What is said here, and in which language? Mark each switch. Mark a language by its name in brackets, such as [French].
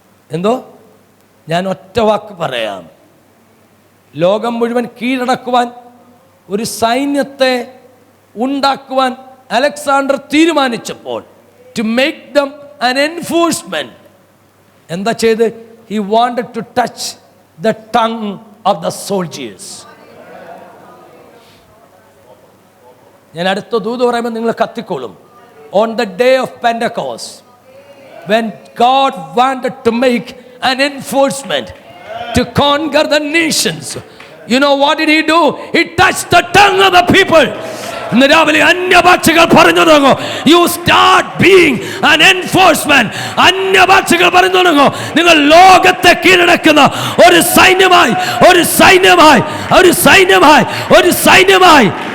[Malayalam] എന്തോ? ഞാൻ ഒറ്റ വാക്ക് പറയാം. ലോകം മുഴുവൻ കീഴടക്കുവാൻ ഒരു സൈന്യത്തെ ഉണ്ടാക്കുവാൻ Alexander തീരുമാനിച്ചപ്പോൾ, [English] to make them an enforcement, [Malayalam] എന്താ ചെയ്ത്? [English] He wanted to touch the tongue of the soldiers. [Malayalam] ഞാൻ അടുത്ത ദൂത് പറയുമ്പോൾ നിങ്ങൾ കത്തിക്കോളും. [English] On the day of Pentecost, when God wanted to make an enforcement to conquer the nations, you know what did he do? He touched the tongue of the people. [Malayalam] ഇന്ന് രാവിലെ അന്യഭാഷകൾ പറഞ്ഞു തുടങ്ങും. [English] You start being an enforcement. [Malayalam] അന്യഭാഷകൾ പറഞ്ഞു തുടങ്ങും. നിങ്ങൾ ലോകത്തെ കീഴടക്കുന്ന ഒരു സൈന്യമായി, ഒരു സൈന്യമായി, ഒരു സൈന്യമായി, ഒരു സൈന്യമായി.